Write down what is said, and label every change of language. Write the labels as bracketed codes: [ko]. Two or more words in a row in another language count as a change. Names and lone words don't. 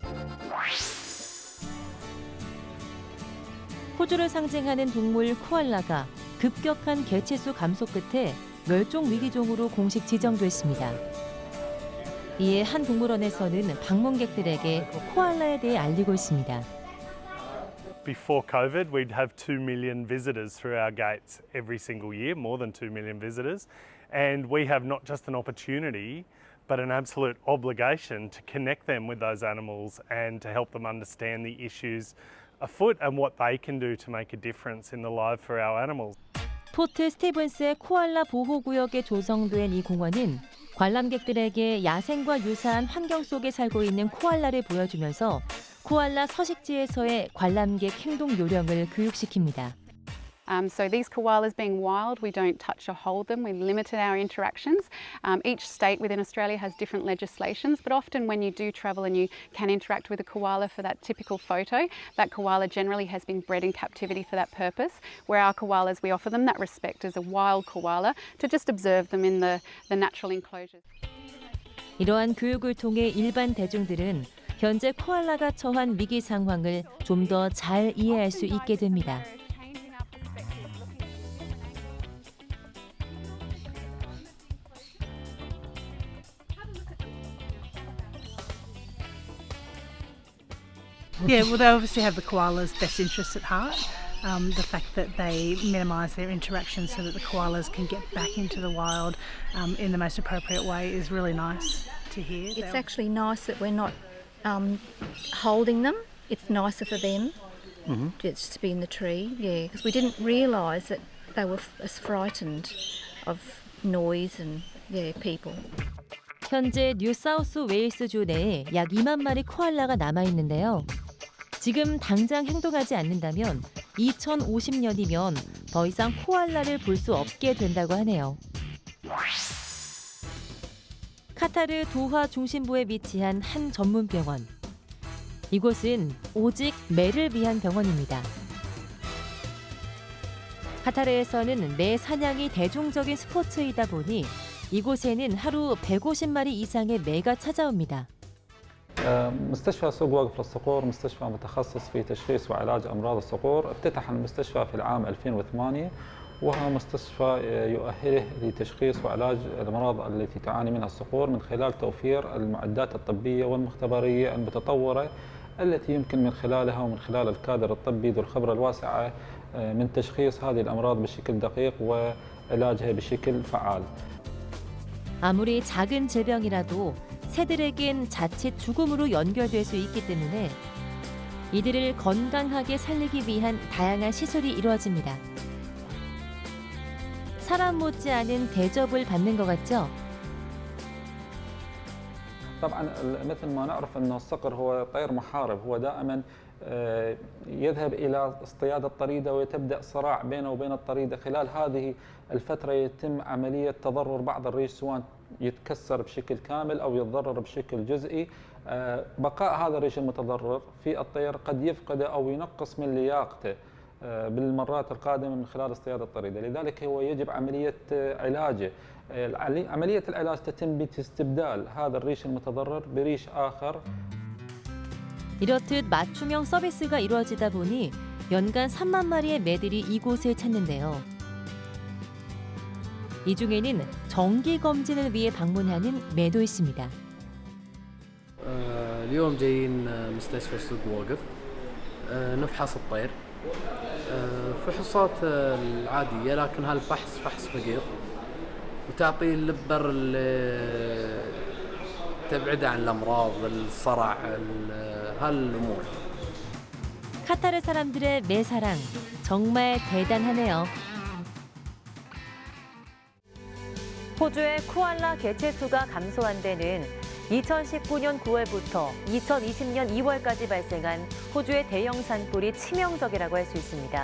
[ko] 호주를 상징하는 동물 코알라가 급격한 개체수 감소 끝에 멸종 위기종으로 공식 지정됐습니다. 이에 한 동물원에서는 방문객들에게 코알라에 대해 알리고 있습니다. [en] Before COVID, we'd have 2 million visitors through our gates every single year, more than 2 million visitors. And we have not just an opportunity, but an absolute obligation to connect them with those animals and to help them understand the issues afoot and what they can do to make a difference in the life for our animals. [ko] 포트 스티븐스의 코알라 보호구역에 조성된 이 공원은 관람객들에게 야생과 유사한 환경 속에 살고 있는 코알라를 보여주면서 코알라 서식지에서의 관람객 행동 요령을 교육시킵니다. [en] So these koalas being wild, we don't touch or hold them. We've limited our interactions. Each state within Australia has different legislations, but often when you do travel and you can interact with a koala for that typical photo, that koala generally has been bred in captivity for that purpose. Where our koalas, we offer them that respect as a wild koala to just observe them in the natural enclosures. [ko] 이러한 교육을 통해 일반 대중들은 현재 코알라가 처한 위기 상황을 좀 더 잘 이해할 수 있게 됩니다. [en] Yeah, well, they obviously have the koala's best interests at heart. The fact that they minimise their interactions so that the koalas can get back into the wild in the most appropriate way is really nice to hear. It's actually nice that we're not holding them. It's nicer for them just to be in the tree, yeah, because we didn't realise that they were as frightened of noise and people. [ko] 현재 뉴사우스 웨일스주 내에 약 2만 마리 코알라가 남아 있는데요. 지금 당장 행동하지 않는다면 2050년이면 더 이상 코알라를 볼 수 없게 된다고 하네요. 카타르 도하 중심부에 위치한 한 전문 병원. 이곳은 오직 매를 위한 병원입니다. 카타르에서는 매 사냥이 대중적인 스포츠이다 보니 이곳에는 하루 150마리 이상의 매가 찾아옵니다. [ar] مستشفى سوق وقف للصقور مستشفى متخصص في تشخيص وعلاج أمراض الصقور. افتتح المستشفى في العام 2008 وهو مستشفى يؤهله لتشخيص وعلاج الأمراض التي تعاني منها الصقور من خلال توفير المعدات الطبية والمختبرية المتطورة التي يمكن من خلالها ومن خلال الكادر الطبي ذو الخبرة الواسعة من تشخيص هذه الأمراض بشكل دقيق وعلاجها بشكل فعال. [ko] 아무리 작은 질병이라도 새들에겐 자칫 죽음으로 연결될 수 있기 때문에 이들을 건강하게 살리기 위한 다양한 시술이 이루어집니다. 사람 못지않은 대접을 받는 것 같죠? [ar] طبعا مثل ما نعرف انه الصقر هو طير محارب، هو دائما يذهب الى اصطياد الطريده وتبدا صراع بينه وبين الطريده. خلال هذه الفتره يتم عمليه تضرر بعض الريش، سواء يتكسر بشكل كامل او يتضرر بشكل جزئي. بقاء هذا الريش المتضرر في الطير قد يفقده او ينقص من لياقته بالمرات القادمه من خلال اصطياد الطريده، لذلك هو يجب عمليه علاجه. عمليه العلاج تتم باستبدال هذا الريش المتضرر بريش اخر. [ko] 이렇듯 맞춤형 서비스가 이루어지다 보니 연간 3만 마리의 매들이 이곳을 찾는데요. 이 중에는 정기 검진을 위해 방문하는 매도 있습니다. [ar] اليوم جايين مستشفى سوق وقف نفحص الطير فحوصات العادية، لكن هالفحص فحص فقير وتعطي اللبر اللي تبعده عن الأمراض الصرع هالأمور. [ko] 카타르 사람들의 매사랑 정말 대단하네요. 호주의 코알라 개체수가 감소한 데는 2019년 9월부터 2020년 2월까지 발생한 호주의 대형 산불이 치명적이라고 할 수 있습니다.